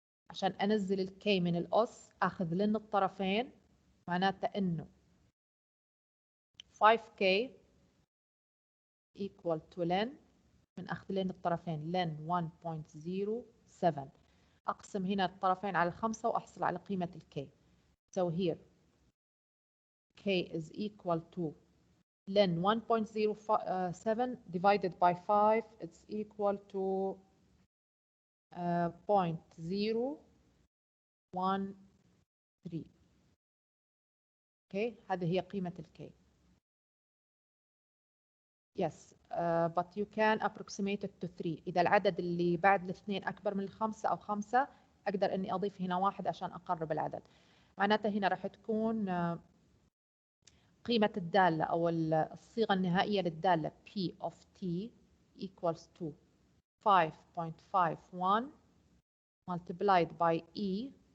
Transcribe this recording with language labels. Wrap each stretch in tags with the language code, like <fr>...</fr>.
<ar>عشان أنزل الكي من الأس أخذ لن الطرفين، معناته إنه 5k</ar> <en>equal to</en> <ar>ln من أخذ لن الطرفين ln 1.07. أقسم هنا الطرفين على 5 وأحصل على قيمة الكي.</ar> <en>So here k is equal to ln 1.07 divided by 5, it's equal to 0.013.</en> <ar>Okay, هذه هي قيمة الكي.</ar> <en>Yes, but you can approximate it to 3.</en> <ar>إذا العدد اللي بعد الاثنين أكبر من الخمسة أو 5 أقدر إني أضيف هنا 1 عشان أقرب العدد. معناته هنا راح تكون قيمة الدالة أو الصيغة النهائية للدالة</ar> <en>P of t equals to 5.51 multiplied by e.</en>